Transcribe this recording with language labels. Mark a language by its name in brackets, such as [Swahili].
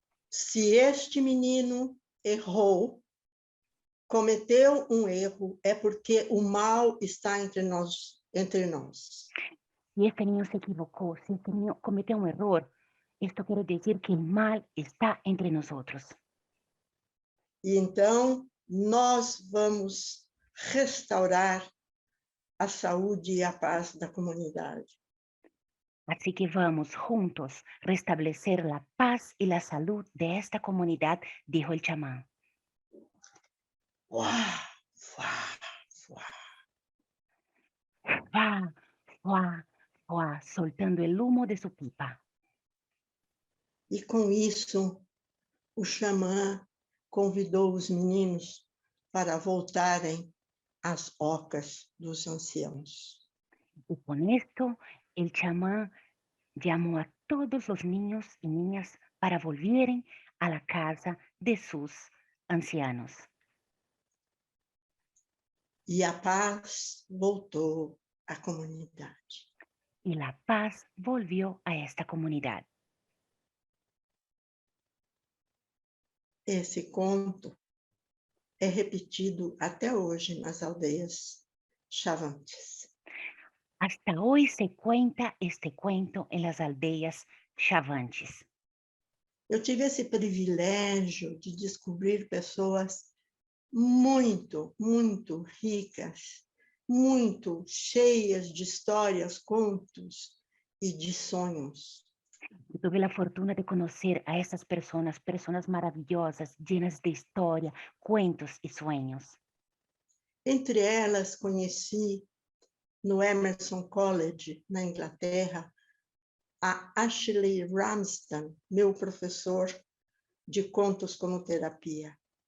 [Portuguese] Se este menino errou, cometeu um erro, é porque o mal está entre nós. [Spanish] Si este niño se equivocó, si este niño cometió un error, esto quiere decir que el mal está entre nosotros. [Portuguese] E então, nós vamos restaurar a saúde e a paz da comunidade. [Spanish] Así que vamos juntos restablecer la paz y la salud de esta comunidad, dijo el chamán. Uá, uá, uá. ¡Fua, fua, fua! Soltando el humo de su pipa. [Portuguese] E com isso, o xamã convidou os meninos para voltarem às ocas dos anciãos. [Spanish] Y con esto, el chamán llamó a todos los niños y niñas para volver a la casa de sus ancianos. [Portuguese] E a paz voltou à comunidade. [Spanish] Y la paz volvió a esta comunidad. [Portuguese] Esse conto é repetido até hoje nas aldeias chavantes. [Spanish] Hasta hoy se cuenta este cuento en las aldeas chavantes. [Portuguese] Eu tive esse privilégio de descobrir pessoas muito, muito ricas, muito cheias de histórias, contos e de sonhos. [Spanish] Yo tuve la fortuna de conocer a estas personas, personas maravillosas, llenas de historia, cuentos y sueños. [Portuguese] Entre elas, conheci no Emerson College, na Inglaterra, a Ashley Ramsden, meu professor de contos como terapia.